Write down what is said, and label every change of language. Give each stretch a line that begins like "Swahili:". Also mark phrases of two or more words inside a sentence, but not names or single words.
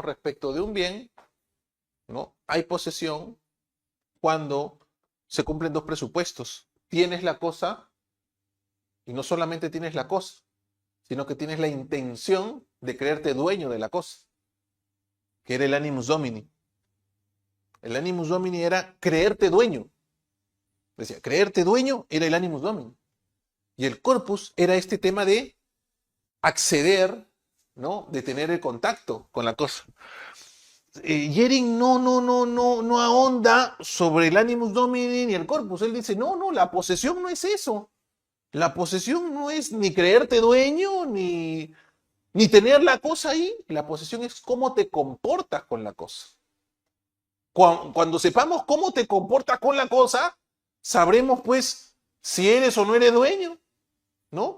Spanish: Respecto de un bien, ¿no? Hay posesión cuando se cumplen dos presupuestos. Tienes la cosa y no solamente tienes la cosa, sino que tienes la intención de creerte dueño de la cosa, que era el
Latin: animus domini.
Spanish: El
Latin: animus domini
Spanish: era creerte dueño. Decía, creerte dueño era el
Latin: animus domini.
Spanish: Y el corpus era este tema de acceder, ¿no? De tener el contacto con la cosa. Jering no ahonda sobre el
Latin: animus domini
Spanish: ni el corpus. Él dice, no, la posesión no es eso. La posesión no es ni creerte dueño, ni tener la cosa ahí. La posesión es cómo te comportas con la cosa. Cuando sepamos cómo te comportas con la cosa, sabremos pues si eres o no eres dueño, ¿no?